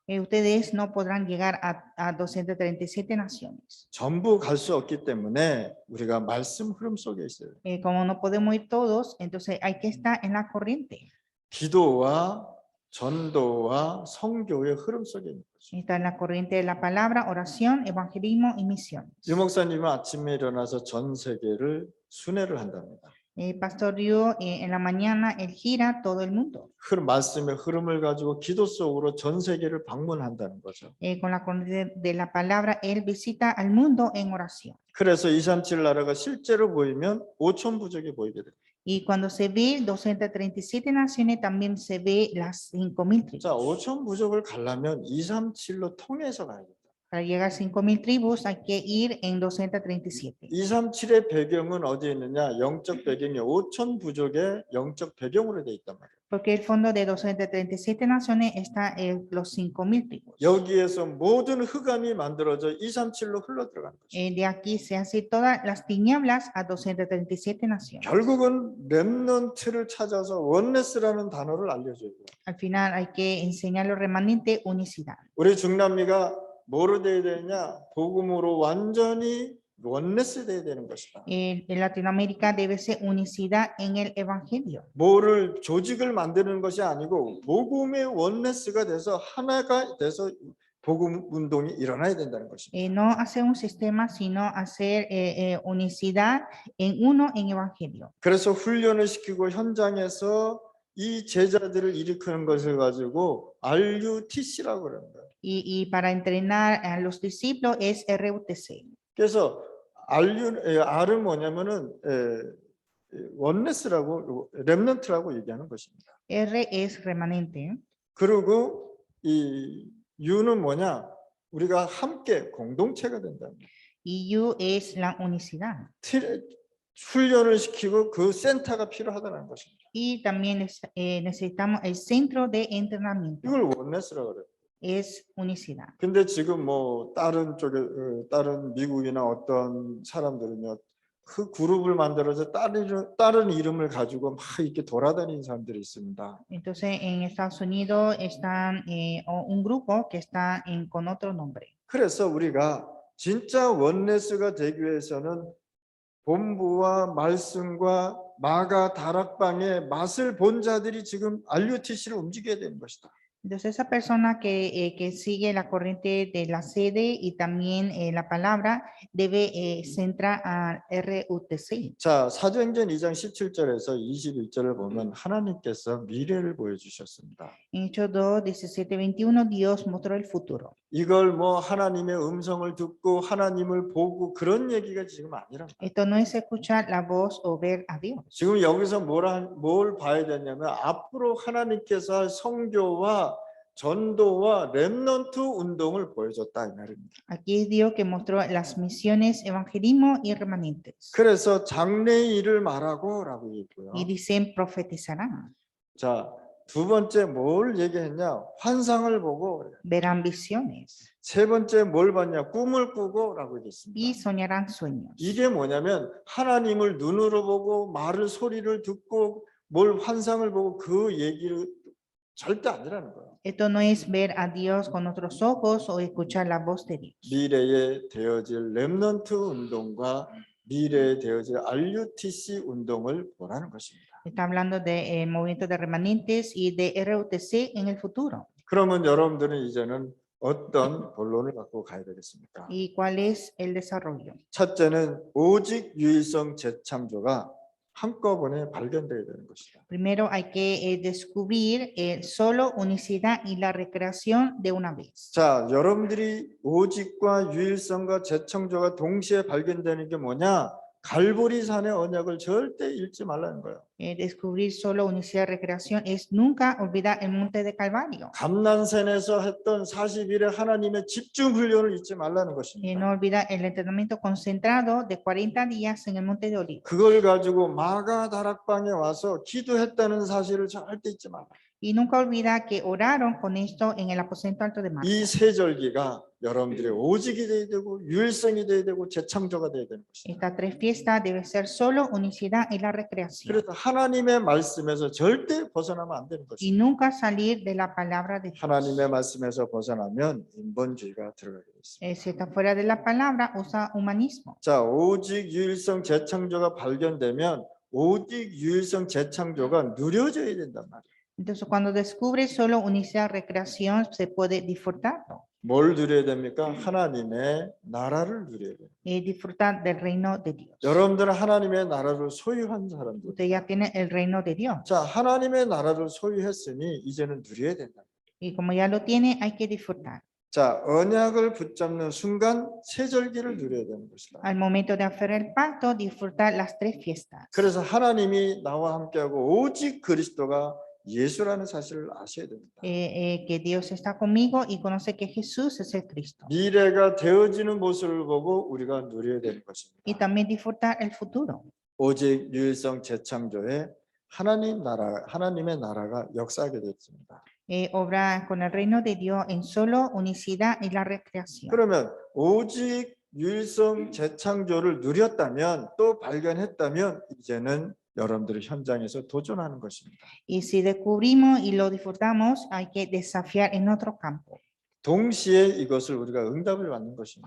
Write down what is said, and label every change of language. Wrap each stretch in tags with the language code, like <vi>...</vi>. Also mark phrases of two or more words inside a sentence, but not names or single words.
<es>Ustedes no podrán llegar a 237 naciones.</es> <ko>전부 갈 수 없기 때문에 우리가 말씀 흐름 속에 있어요.</ko> <es>Como no podemos ir todos, entonces hay que estar en la corriente.</es> <ko>기도와 전도와 선교의 흐름 속에 있는 거죠.</ko> <es>Está en la corriente de la palabra, oración, evangelismo y misión.</es> <ko>유 목사님은 아침에 일어나서 전 세계를 순회를 한답니다.</ko> <es>Pastor Ryu, en la mañana él gira todo el mundo.</es> <ko>말씀의 흐름을 가지고 기도 속으로 전 세계를 방문한다는 거죠.</ko> <es>Con la corriente de la palabra, él visita al mundo en oración.</es> <ko>그래서 237 나라가 실제로 보이면 5천 부족이 보이게 됩니다.</ko> <es>Y cuando se ve 237 naciones, también se ve las 5,000 tribus.</es> <ko>자, 5천 부족을 가려면 237로 통해서 가야겠다.</ko> <es>Para llegar a 5,000 tribus hay que ir en 237.</es> <ko>237의 배경은 어디에 있느냐? 영적 배경이 5천 부족의 영적 배경으로 돼 있단 말이에요.</ko> <es>Porque el fondo de 237 naciones está en los 5,000 tribus.</es> <ko>여기에서 모든 흑암이 만들어져 237로 흘러 들어가는 거죠.</ko> <es>De aquí se hace todas las tinieblas a 237 naciones.</es> <ko>결국은 렘넌트를 찾아서 원네스라는 단어를 알려줘요.</ko> <es>Al final hay que enseñar lo remanente unicidad.</es> <ko>우리 중남미가 뭐로 돼야 되냐? 복음으로 완전히 원네스 돼야 되는 것이다.</ko> <es>En Latinoamérica debe ser unicidad en el evangelio.</es> <ko>뭐를 조직을 만드는 것이 아니고 복음의 원네스가 돼서 하나가 돼서 복음 운동이 일어나야 된다는 것입니다.</ko> <es>No hacer un sistema, sino hacer unicidad en uno en evangelio.</es> <ko>그래서 훈련을 시키고 현장에서 이 제자들을 일으키는 것을 가지고 RUTC라고 그러는 거예요.</ko> <es>Y para entrenar a los discípulos es RUTC.</es> <ko>그래서 R은 뭐냐면은 원네스라고 렘넌트라고 얘기하는 것입니다.</ko> <es>R es remanente.</es> <ko>그리고 이 U는 뭐냐? 우리가 함께 공동체가 된다.</ko> <es>Y U es la unicidad.</es> <ko>훈련을 시키고 그 센터가 필요하다는 것입니다.</ko> <es>Y también necesitamos el centro de entrenamiento.</es> <ko>이걸 원네스라고 그래요.</ko> <es>Es unicidad.</es> <ko>근데 지금 뭐 다른 쪽에 다른 미국이나 어떤 사람들은요 그 그룹을 만들어서 다른 이름을 가지고 막 이렇게 돌아다니는 사람들이 있습니다.</ko> <es>Entonces en Estados Unidos están un grupo que está con otro nombre.</es> <ko>그래서 우리가 진짜 원네스가 되기 위해서는 본부와 말씀과 마가 다락방의 맛을 본 자들이 지금 RUTC를 움직여야 되는 것이다.</ko> <es>Entonces esa persona que sigue la corriente de la sede y también la palabra debe centrar a RUTC.</es> <ko>자, 사도행전 2장 17절에서 21절을 보면 하나님께서 미래를 보여주셨습니다.</ko> <es>En Hechos 2, 17, 21, Dios mostró el futuro.</es> <ko>이걸 뭐 하나님의 음성을 듣고 하나님을 보고 그런 얘기가 지금 아니란 말이에요.</ko> <es>Esto no es escuchar la voz o ver a Dios.</es> <ko>지금 여기서 뭘 봐야 되냐면 앞으로 하나님께서 할 선교와 전도와 렘넌트 운동을 보여줬다 이 말입니다.</ko> <es>Aquí es Dios que mostró las misiones, evangelismo y remanentes.</es> <ko>그래서 장래의 일을 말하고라고 얘기고요.</ko> <es>Y dicen profetizarán.</es> <ko>자, 두 번째 뭘 얘기했냐? 환상을 보고.</ko> <es>Verán visiones</es> <ko>세 번째 뭘 봤냐? 꿈을 꾸고라고</ko> <es>y</es> <ko>얘기했습니다.</ko> <es>soñarán sueños.</es> <ko>이게 뭐냐면 하나님을 눈으로 보고 말을 소리를 듣고 뭘 환상을 보고 그 얘기를 절대 아니라는 거예요.</ko> <es>Esto no es ver a Dios con otros ojos o escuchar la voz de Dios.</es> <ko>미래에 되어질 렘넌트 운동과 미래에 되어질 RUTC 운동을 보라는 것입니다.</ko> <es>Está hablando de movimiento de remanentes y de RUTC en el futuro.</es> <ko>그러면 여러분들은 이제는 어떤 본론을 갖고 가야 되겠습니까?</ko> <es>¿Y cuál es el desarrollo?</es> <ko>첫째는 오직 유일성 재창조가 한꺼번에 발견되어야 되는 것이다.</ko> <es>Primero hay que descubrir solo unicidad y la recreación de una vez.</es> <ko>자, 여러분들이 오직과 유일성과 재창조가 동시에 발견되는 게 뭐냐? 갈보리산의 언약을 절대 잃지 말라는 거예요.</ko> <es>Descubrir solo unicidad y recreación es nunca olvidar el monte de Calvario.</es> <ko>감난산에서 했던 40일의 하나님의 집중 훈련을 잊지 말라는</ko> <es>No</es> <ko>것입니다.</ko> <es>olvidar el entrenamiento concentrado de 40 días en el monte de Olivos.</es> <ko>그걸 가지고 마가 다락방에 와서 기도했다는 사실을 절대 잊지 말라.</ko> <es>Y nunca olvidar que oraron con esto en el aposento alto de Marta.</es> <ko>이 세절기가 여러분들의 오직이 돼야 되고 유일성이 돼야 되고 재창조가 돼야 되는 것입니다.</ko> <es>Estas tres fiestas deben ser solo unicidad y la recreación.</es> <ko>그래서 하나님의 말씀에서 절대 벗어나면 안 되는</ko> <es>Y</es> <ko>것입니다.</ko> <es>nunca salir de la palabra de Dios.</es> <ko>하나님의 말씀에서 벗어나면 인본주의가 들어가게 됐습니다.</ko> <es>Si está fuera de la palabra, usa humanismo.</es> <ko>자, 오직 유일성 재창조가 발견되면 오직 유일성 재창조가 누려져야 된단 말이에요.</ko> <es>Entonces, cuando descubre solo unicidad, recreación, se puede disfrutarlo.</es> <ko>뭘 누려야 됩니까? 하나님의 나라를 누려야 돼요.</ko> <es>Disfrutar del reino de Dios.</es> <ko>여러분들은 하나님의 나라를 소유한 사람들.</ko> <es>Usted ya tiene el reino de Dios.</es> <ko>자, 하나님의 나라를 소유했으니 이제는 누려야 된다.</ko> <es>Y como ya lo tiene, hay que disfrutar.</es> <ko>자, 언약을 붙잡는 순간 세절기를 누려야 되는 것이다.</ko> <es>Al momento de hacer el pacto, disfrutar las tres fiestas.</es> <ko>그래서 하나님이 나와 함께하고 오직 그리스도가 예수라는 사실을 아셔야 됩니다.</ko> <es>Que Dios está conmigo y conoce que Jesús es el Cristo.</es> <ko>미래가 되어지는 모습을 보고 우리가 누려야 되는</ko> <es>Y</es> <ko>것입니다.</ko> <es>también disfrutar el futuro.</es> <ko>오직 유일성 재창조에 하나님의 나라가 역사하게 됐습니다.</ko> <es>Obra con el reino de Dios en solo unicidad y la recreación.</es> <ko>그러면 오직 유일성 재창조를 누렸다면 또 발견했다면 이제는 여러분들의 현장에서 도전하는 것입니다.</ko> <es>Y si descubrimos y lo disfrutamos, hay que desafiar en otro campo.</es> <ko>동시에 이것을 우리가 응답을 받는 것입니다.</ko>